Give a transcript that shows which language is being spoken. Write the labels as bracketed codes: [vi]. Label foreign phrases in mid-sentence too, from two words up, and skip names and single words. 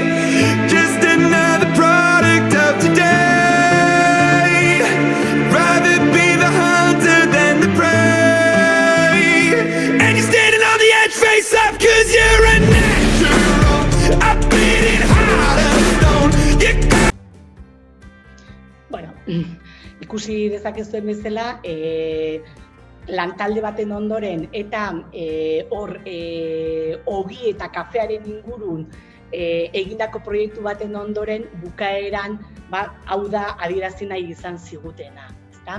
[en] Just another product of today. Rather be the hunter than the prey. And you're standing on the edge, face up, 'cause you're a natural. I beat it hard as stone. [eu] Bueno, ikusi dezakezuen bezala, lantalde baten ondoren eta ogi eta kafearen ingurun egindako proiektu baten ondoren bukaeran, hau da adierazi nahi izan zigutena, ezta?